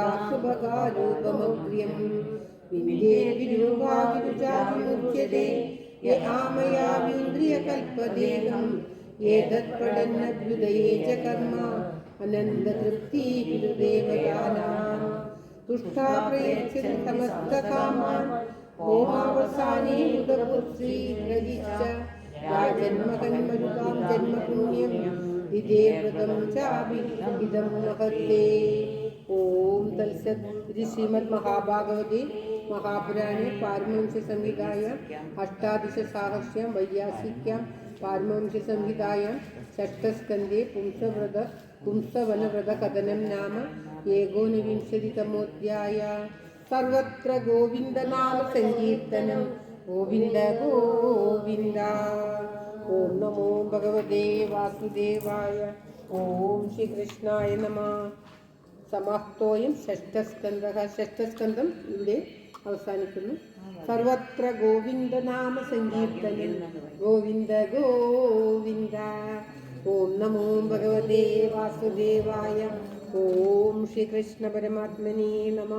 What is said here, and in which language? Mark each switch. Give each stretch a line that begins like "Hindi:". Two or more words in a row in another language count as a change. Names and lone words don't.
Sanskrit: സുഭഗാ രൂപമഗ്ര്യം വിന്ദേ വിരൂപാ വിരുജാവിമുച്യത്തെ യ ആമയാ വിന്ദ്രിയകൽപദേഹം ഏതത്പടന്നഭ്യുദയേ ച കർമ്മ അനന്തതൃപ്തി വിരുദേവതാനാം തുഷ്ടാ പ്രയച്ഛതി സമസ്തകാമാൻ ഹോമാവസാനേ യുഗപുത്രീ പ്രദിശ്ച രാജന്മകന്മരുതാം ജന്മപുണ്യം വിദേവൃതം ചാപി ഇദം മഹത്തേ. ഓം തത്സത്. ഇത് ശ്രീമദ് മഹാഭാഗവതേ മഹാപുരാണേ പാരമഹംസ സംഹിതായാം അഷ്ടാദശസാഹസ്യാം വൈയാസിക്യാം പാരമഹംസ സംഹിതായാം षष्ठस्कन्धे पुंसवनव्रतकथनं नाम एकोनविंशतितमोऽध्यायः. सर्वत्र गोविन्दनामसङ्कीर्तनं गोविन्द गोविन्द. ॐ नमो भगवते वासुदेवाय. ॐ श्रीकृष्णाय नमः. സമാപ്തോയം ഷഷ്ഠസ്കന്ധഃ.
Malayalam: ഷഷ്ഠസ്കന്ധം ഇവിടെ അവസാനിക്കുന്നു.
Sanskrit: സർവത്ര ഗോവിന്ദനാമ സങ്കീർത്തനം ഗോവിന്ദ ഗോവിന്ദ. ഓം നമോ ഭഗവതേ വാസുദേവായ. ഓം ശ്രീകൃഷ്ണ പരമാത്മനേ നമഃ.